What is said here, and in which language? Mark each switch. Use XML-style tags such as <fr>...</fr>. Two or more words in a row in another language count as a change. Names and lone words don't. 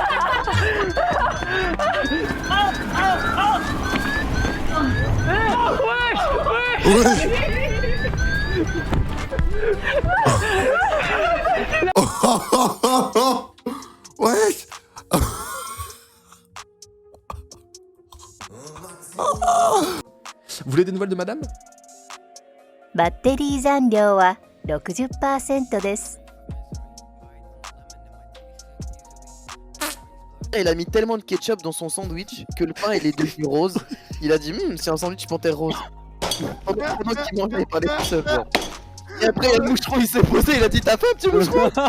<fr>Wesh. Vous voulez des nouvelles de madame?</fr> <ja>バッテリー残量は 60% です。</ja> <fr>Il a mis tellement de ketchup dans son sandwich que le pain il est devenu rose. Il a dit c'est un sandwich panthère rose. Pendant qu'il mangeait, il parlait tout seul. Et après, il y a le moucheron, il s'est posé, il a dit t'as faim, petit moucheron.</fr>